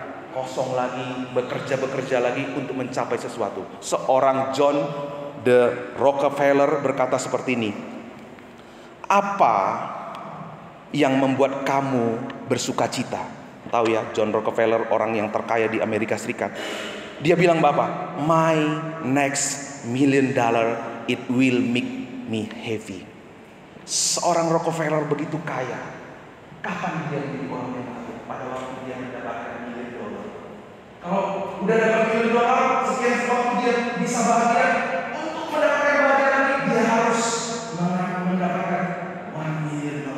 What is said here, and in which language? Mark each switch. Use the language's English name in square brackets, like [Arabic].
[Indonesian] kosong lagi, bekerja lagi untuk mencapai sesuatu. Seorang John D. Rockefeller berkata seperti ini, apa yang membuat kamu bersuka cita? Tahu ya, John Rockefeller orang yang terkaya di Amerika Serikat. Dia bilang apa? [English] My next $1 million, it will make me heavy. [Indonesian] Seorang Rockefeller begitu kaya. Kapan dia menjadi orang yang kaya? Pada waktu dia mendapatkan $1 million. Kalau udah dapat $1 million, sekian waktu dia bisa bahagia. Untuk mendapatkan bahagia lagi, dia harus mendapatkan $1 million.